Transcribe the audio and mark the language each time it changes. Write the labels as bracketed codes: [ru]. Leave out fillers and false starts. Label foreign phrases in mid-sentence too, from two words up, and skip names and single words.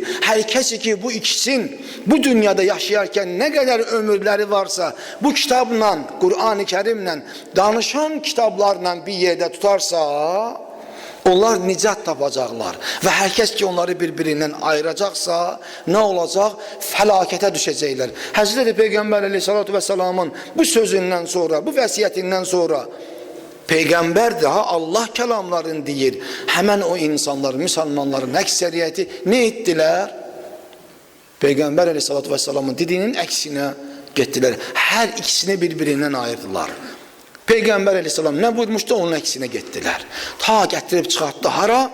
[az] Hər kəsi ki, bu ikisin bu dünyada yaşayarkən nə qədər ömürləri varsa, bu kitabla, Qur'an-ı Kərimlə, danışan kitablarla bir yerdə tutarsa, onlar nicat tapacaqlar və hər kəs ki onları bir-birindən ayıracaqsa nə olacaq? Fəlakətə düşəcəklər. Həzrəti Peyğəmbər əleyhissalatu vəssalamın bu sözündən sonra, bu vəsiyyətindən sonra [tr] Peygamber daha Allah kelamlarını [az] deyir. [tr] Hemen o insanlar, Müslümanların ekseriyyeti ne ettiler? Peygamber aleyhissalatü vesselamın dediğinin eksine gittiler. Her ikisini birbirinden ayırdılar. Peygamber aleyhisselam ne buyurmuştu, onun eksine gittiler. [az] Ta getirip çıkarttı hara?